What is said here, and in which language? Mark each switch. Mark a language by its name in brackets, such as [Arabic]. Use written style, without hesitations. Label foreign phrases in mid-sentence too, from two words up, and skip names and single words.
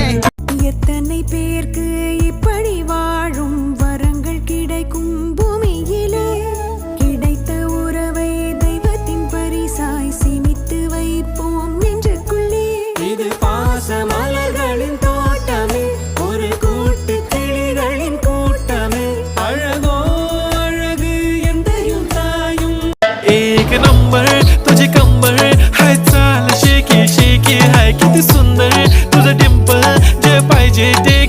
[Tamil] எத்தனை பேருக்கு இப்படி வாழும் வரங்கள் கிடைக்கும் பூமியிலே, கிடைத்த உறவை தெய்வத்தின் பரிசாய் சேமித்து வைப்போம் நெஞ்சுக்குள்ளே. இது பாச மலர்களின் தோட்டமே, ஒரு கூட்டு கிளிகளின் கூட்டமே. அழகோ अழகு எந்தையும் தாயும். [Marathi] एक नंबर तुझे कंबर हाय चाल शेकी शेकी हाय किती सुंदर तुझं डिंपल जे पाहिजे टेक